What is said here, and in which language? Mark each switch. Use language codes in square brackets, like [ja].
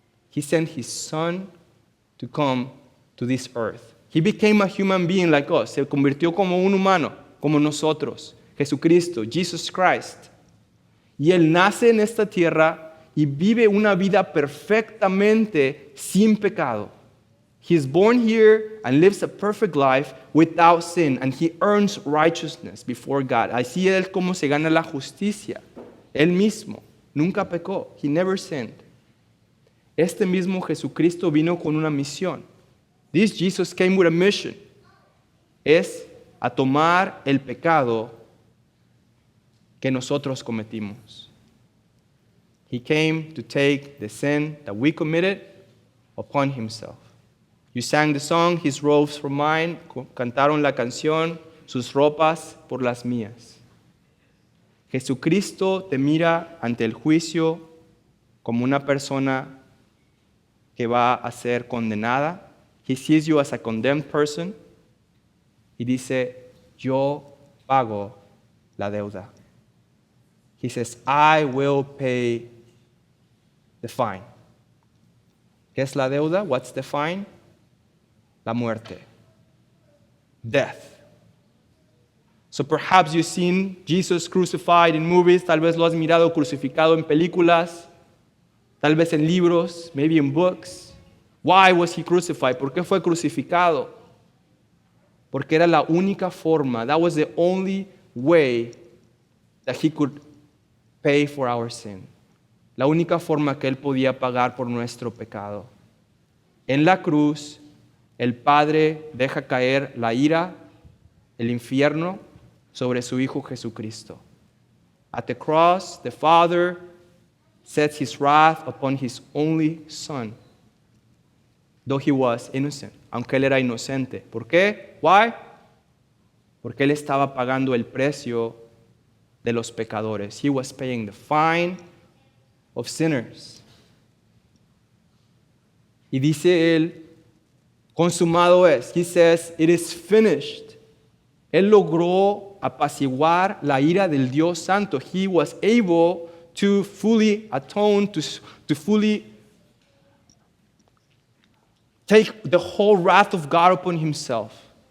[en] He sent His Son to come to this earth. He became a human being like us. [es] Se convirtió como un humano, como nosotros. Jesucristo, Jesus Christ. Y Él nace en esta tierra y vive una vida perfectamente sin pecado. [en] He is born here and lives a perfect life without sin, and He earns righteousness before God. [es] Así es como se gana la justicia. Él mismo nunca pecó. [en] He never sinned. [es] Este mismo Jesucristo vino con una misión. [en] This Jesus came with a mission. [es] Es a tomar el pecado que nosotros cometimos. [en] He came to take the sin that we committed upon Himself. You sang the song, His robes for mine. [es] Cantaron la canción, sus ropas por las mías. Jesucristo te mira ante el juicio como una persona que va a ser condenada. [en] He sees you as a condemned person. [es] Y dice, yo pago la deuda. [en] He says, I will pay the fine. [es] ¿Qué es la deuda? [en] What's the fine? [es] La muerte. [en] Death. So perhaps you've seen Jesus crucified in movies. [es] Tal vez lo has mirado crucificado en películas. Tal vez en libros, [en] maybe in books. Why was He crucified? [es] ¿Por qué fue crucificado? Porque era la única forma. [en] That was the only way that He could pay for our sin. [es] La única forma que Él podía pagar por nuestro pecado. En la cruz, el Padre deja caer la ira, el infierno, sobre su Hijo Jesucristo. [en] At the cross, the Father sets His wrath upon His only Son, though He was innocent, [es] aunque Él era inocente. ¿Por qué? [en] Why? [es] Porque Él estaba pagando el precio de los pecadores. [en] He was paying the fine of sinners. [es] Y dice Él, consumado es. [en] He says, it is finished. [es] Él logró apaciguar la ira del Dios Santo. [en] He was able to fully atone, to fully take the whole wrath of God upon Himself.